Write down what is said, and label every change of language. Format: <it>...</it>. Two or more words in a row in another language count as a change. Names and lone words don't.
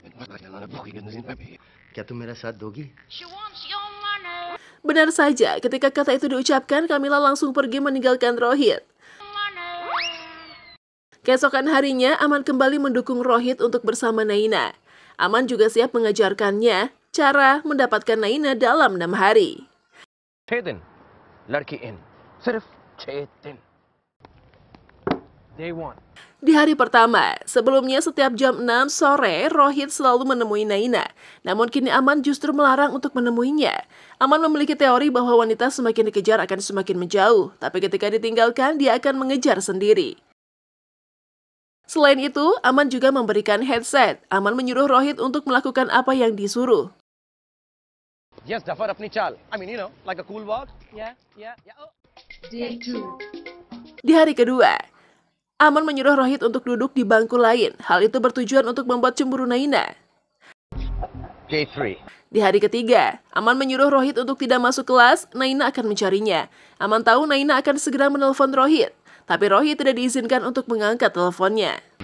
<id>Benar saja, ketika kata itu diucapkan, Kamila langsung pergi meninggalkan Rohit. Keesokan harinya, Aman kembali mendukung Rohit untuk bersama Naina. Aman juga siap mengajarkannya cara mendapatkan Naina dalam 6 hari.</id> <hi>6 दिन लड़की इन सिर्फ 6 दिन.</hi> <en>Day 1.</en> <id>Di hari pertama, sebelumnya setiap jam 6 sore, Rohit selalu menemui Naina. Namun kini Aman justru melarang untuk menemuinya. Aman memiliki teori bahwa wanita semakin dikejar akan semakin menjauh, tapi ketika ditinggalkan, dia akan mengejar sendiri. Selain itu, Aman juga memberikan headset. Aman menyuruh Rohit untuk melakukan apa yang disuruh.</id> <hi>Yes, Zafar apni चाल.</hi> <en>I mean, you know, like a cool walk. Yeah. Oh. Day 2.</en> <id>Di hari kedua, Aman menyuruh Rohit untuk duduk di bangku lain. Hal itu bertujuan untuk membuat cemburu Naina.</id> <en>Day 3.</en> <id>Di hari ketiga, Aman menyuruh Rohit untuk tidak masuk kelas, Naina akan mencarinya. Aman tahu Naina akan segera menelpon Rohit, tapi Rohit tidak diizinkan untuk mengangkat teleponnya.</id>